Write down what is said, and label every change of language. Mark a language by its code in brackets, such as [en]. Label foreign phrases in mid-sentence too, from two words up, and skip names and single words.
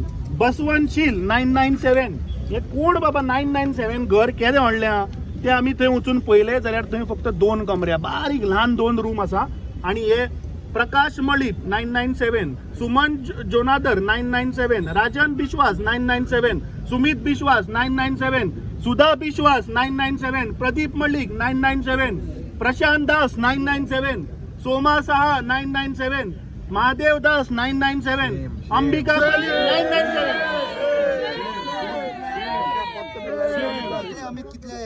[kok] बसवंत शील 997. हे कोण बाबा 997 घर केदें हाडल्या ते आमी थंय वचून पळयले जाल्यार थंय फक्त 2 कमरे, बारीक ल्हान 2 रूम आसा. आणि हे प्रकाश मळीप 997, सुमन जोनादर 997, राजन बिश्वास 997, सुमित बिश्वास 997, सुधा बिश्वास 997, प्रदीप मलिक 997, प्रशांत दास 997, सोमा साहा 997, महादेव दास 997, अंबिका 997.